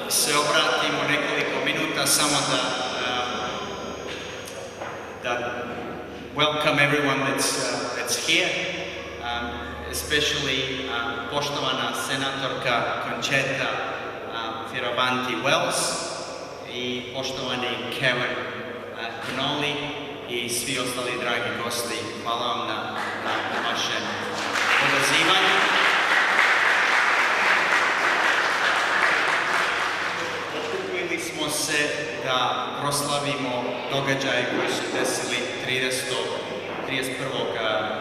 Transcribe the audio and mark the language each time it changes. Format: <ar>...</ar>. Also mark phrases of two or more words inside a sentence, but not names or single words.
<hr>se obratimo nekoliko minuta samo da</hr> <en>welcome everyone that's here,</en> <hr>especially poštovana senatorka Concetta Fierravanti-Wells i poštovani Kevin Connolly i svi ostali dragi gosti. Hvala vam na vašem odazivanju. Okupili smo se da proslavimo događaje koji su desili 31.</hr>